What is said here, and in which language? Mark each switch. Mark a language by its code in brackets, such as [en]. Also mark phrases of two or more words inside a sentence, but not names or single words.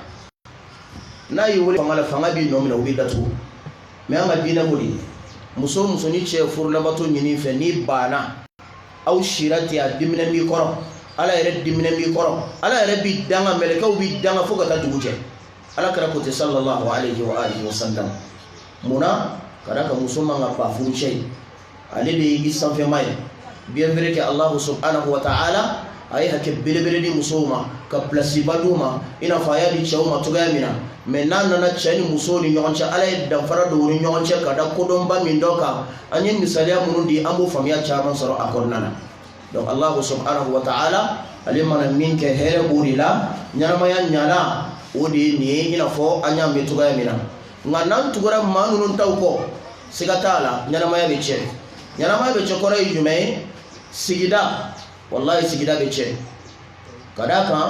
[bm] n'a ye wele fanga la fanga b'i nɔ minɛ o b'i datugu mais an ka diinɛ ko de muso ni cɛ furulabato ɲini fɛ n'i banna aw sira ten a diminɛ b'i kɔrɔ ala yɛrɛ diminɛ b'i kɔrɔ ala yɛrɛ b'i danga mɛlɛkɛw b'i danga fo ka taa dugu jɛ ala kɛra ko ten [ar] صلى الله عليه وعلى آله وسلم [bm] munna ka da ka muso man ka pan furu cɛ ye ale de ye i sanfɛma ye [fr] bien vrai que [ar] الله سبحانه وتعالى [bm] a ye hakɛ belebele di musow ma ka place ba d'u ma i n'a fɔ a y'a di cɛw ma cogoya min na mais n'a nana cɛ ni muso ni ɲɔgɔn cɛ ala ye danfara don u ni ɲɔgɔn cɛ ka da kodɔnba min dɔ kan an ye misaliya minnu di an b'o faamuya caman sɔrɔ a kɔnɔna na donc [ar] الله سبحانه وتعالى [bm] ale mana min kɛ hɛrɛ b'o de la ɲɛnamaya ɲana o de ye nin ye i n'a fɔ an y'a mɛn cogoya min na nka n'an tugura maa ninnu taw kɔ siga t'a la ɲɛnamaya bɛ tiɲɛ ɲɛnamaya bɛ tiɲɛ kɔrɔ ye jumɛn ye sigida wallahi sigida bɛ tiɲɛ ka d'a kan